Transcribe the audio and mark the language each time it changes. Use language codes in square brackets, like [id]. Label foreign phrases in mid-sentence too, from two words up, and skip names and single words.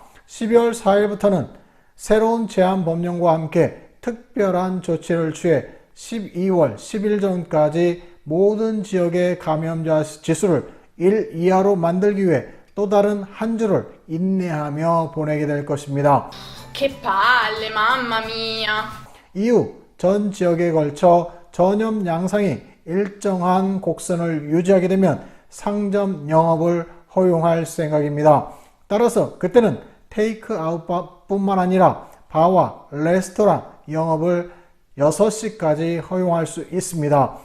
[ko] 12월 4일부터는 새로운 제한 법령과 함께 특별한 조치를 취해 12월 10일 전까지 모든 지역의 감염자 지수를 1 이하로 만들기 위해 또 다른 한 주를 인내하며 보내게 될 것입니다. [it] Che palle, mamma mia. [ko] 이후 전 지역에 걸쳐 전염 양상이 일정한 곡선을 유지하게 되면 상점 영업을 허용할 생각입니다. 따라서 그때는 테이크아웃뿐만 아니라 바와 레스토랑 영업을 6시까지 허용할 수 있습니다.